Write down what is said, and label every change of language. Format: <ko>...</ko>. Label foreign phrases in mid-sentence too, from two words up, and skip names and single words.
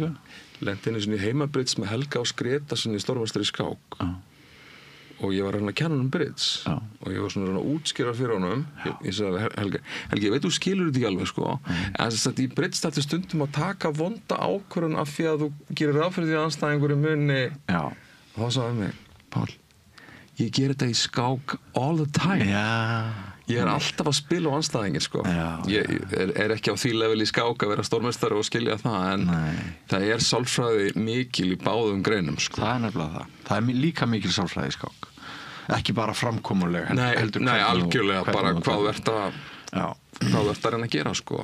<is>Lenti einu sinni í heimabrits með Helga Ás Gretarssyni stórmeistari í skák og ég var að reyna að kenna honum brits og ég var svona að reyna að útskýra fyrir honum. Ég sagði Helgi, ég veit þú skilur þetta ekki alveg sko, en þess að í brits þetta stundum að taka vonda ákvörðun af því að þú gerir ráð fyrir því að anstæðingur muni. Og þá sagði mig, Páll, ég ger þetta í skák</is> <en>all the time.</en> <is>Ég er alltaf að spila á anstæðingin sko. Ég er ekki á því level í skák að vera stórmeistari og skilja það, en það er sálfræði mikil í báðum greinum sko. Það er nefnilega það. Það er líka mikil sálfræði í skák. Ekki bara framkomuleg. Nei, algjörlega bara hvað þú ert að reyna að gera sko.</is>